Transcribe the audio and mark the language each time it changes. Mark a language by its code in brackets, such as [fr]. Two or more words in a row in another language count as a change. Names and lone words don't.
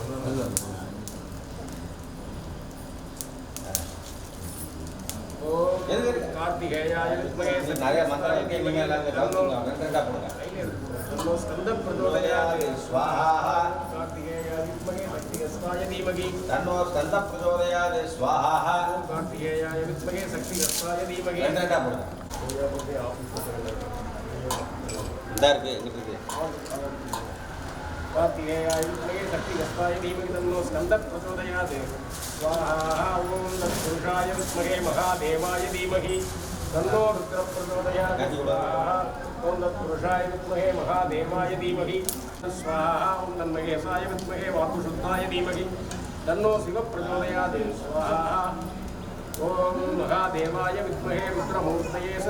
[sa] कार्त्तिकेयाय विद्महे [ta] நிறைய மந்திரம் இருக்கு இனிமேல் எல்லாத்தையும் கவுத்துங்க ரெண்டாக போடுங்க [sa] तन्नो स्कन्द प्रचोदयात् स्वाहा कार्त्तिकेयाय विद्महे शक्तिहस्ताय धीमहि तन्नो स्कंद प्रचोदयात् स्वाहा कार्त्तिकेयाय विद्महे शक्तिहस्ताय धीमहि [ta] ரெண்டாக போடுங்க இந்த இருக்கு இங்கிட்டு இருக்கு [sa] कार्त्तिकेयाय विद्महे शक्तिहस्ताय धीमहि तन्नो स्कन्द प्रचोदयात् स्वाहा ओम तत्पुरुषाय विद्महे महादेवाय धीमहि तन्नो रुद्र प्रचोदयात् स्वाहा ओम तत्पुरुषाय विद्महे महादेवाय धीमहि स्वाहा ओम तन्महेशाय विद्महे वातुशुद्धाय धीमहि तन्नो शिव प्रचोदयात् स्वाहा ओम महादेवाय विद्महे रुद्रमूर्तये स